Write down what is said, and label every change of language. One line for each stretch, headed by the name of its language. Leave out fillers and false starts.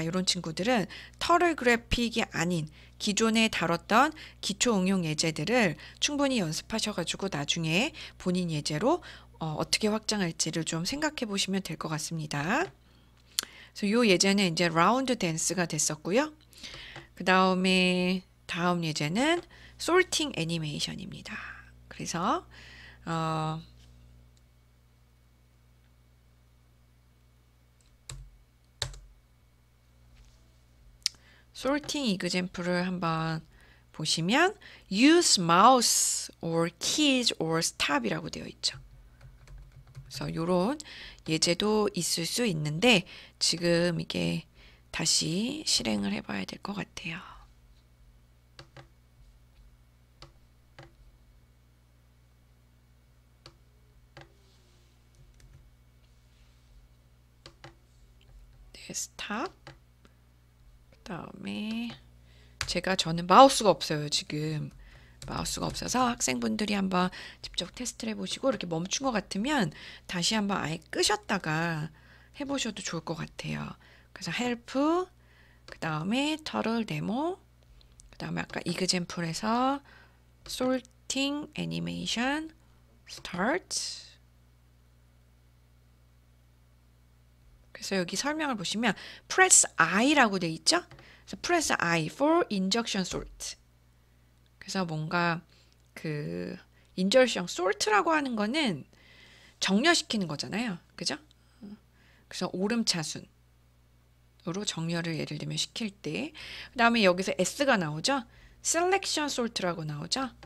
Korean: 이런 친구들은 터럴 그래픽이 아닌 기존에 다뤘던 기초 응용 예제들을 충분히 연습하셔가지고 나중에 본인 예제로 어떻게 확장할지를 좀 생각해 보시면 될 것 같습니다. 그래서 이 예제는 이제 라운드 댄스가 됐었고요. 그 다음에 다음 예제는 솔팅 애니메이션입니다. 그래서 sorting example을 한번 보시면
English: use mouse or keys or stop
Korean: 이라고 되어 있죠. 그래서 이런 예제도 있을 수 있는데 지금 이게 다시 실행을 해봐야 될 것 같아요. 네, 스탑. 그 다음에 저는 마우스가 없어요. 지금 마우스가 없어서 학생분들이 한번 직접 테스트를 해보시고 이렇게 멈춘 것 같으면 다시 한번 아예 끄셨다가 해보셔도 좋을 것 같아요. 그래서 헬프, 그 다음에 터럴 데모, 그 다음에 아까 이그젬플에서
English: sorting animation start.
Korean: 그래서 여기 설명을 보시면
English: press I
Korean: 라고 돼 있죠? 그래서
English: press I for injection sort.
Korean: 그래서 뭔가 그 injection sort라고 하는 거는 정렬시키는 거잖아요. 그죠? 그래서 오름차순으로 정렬을 예를 들면 시킬 때, 그 다음에 여기서 S가 나오죠? selection sort라고 나오죠?